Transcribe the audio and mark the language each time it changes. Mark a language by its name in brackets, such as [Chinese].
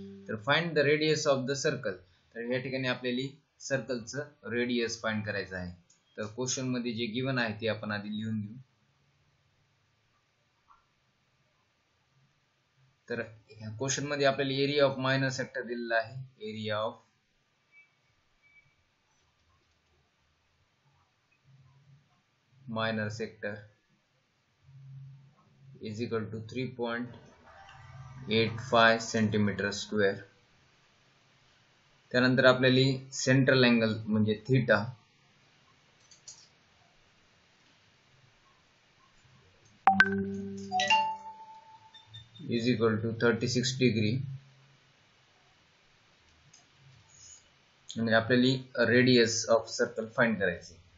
[Marathi] तर [English] Find the radius of the circle. [Marathi] तर या ठिकाणी आपल्याला सर्कलचं रेडियस फाइंड करायचं आहे. तर क्वेश्चन मध्ये जे गिवन आहे ते आपण आधी लिहून घेऊ. तर ह्या क्वेश्चन मध्ये आपल्याला एरिया ऑफ मायनर सेक्टर दिलेला आहे. [English] Area of minor sector is equal to 3.85 centimetre square. [Marathi] त्यानंतर आपल्याला सेंट्रल अँगल म्हणजे [English] theta is equal to 36 degree [Marathi] आणि आपल्याला रेडियस ऑफ सर्कल फाइंड करायचे.